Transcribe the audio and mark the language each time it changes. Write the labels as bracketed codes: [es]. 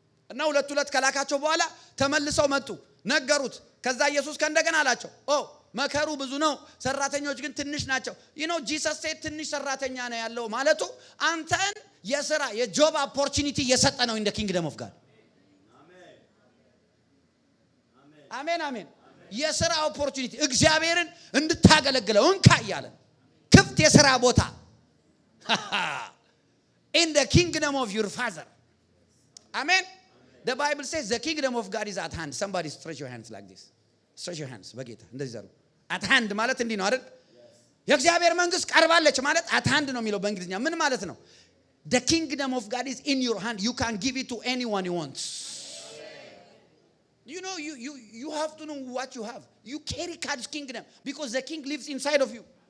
[am] እና 2 ከላካቸው በኋላ ተመልሰው መጡ፣ ነገሩት። ከዛ ኢየሱስ ከእንደገና አላቸው መከሩ ብዙ ነው፣ ሰራተኞች ግን ትንሽ ናቸው። ጂሰስ ሴት ትንሽ ሰራተኛ ነው ያለው ማለቱ አንተን የሥራ የጆብ ኦፖርቹኒቲ እየሰጠ ነው እንደ ኪንግደም ኦፍ ጋድ። አሜን አሜን። የሥራ ኦፖርቹኒቲ እግዚአብሔርን እንድታገለግለው እንካ እያለ ክፍት የሥራ ቦታ [en] in the kingdom of your father. Amen. The Bible says the kingdom of God is at hand. Somebody stretch your hands like this. Stretch your hands [am] በጌታ እንደዚህ ዘሩ። at hand ማለት እንዲህ ነው አይደል? የእግዚአብሔር መንግስት ቀርባለች ማለት at hand ነው የሚለው በእንግሊዝኛ። ምን ማለት ነው? [en] The kingdom of God is in your hand. You can give it to anyone you want. You have to know what you have. You carry God's kingdom because the king lives inside of you.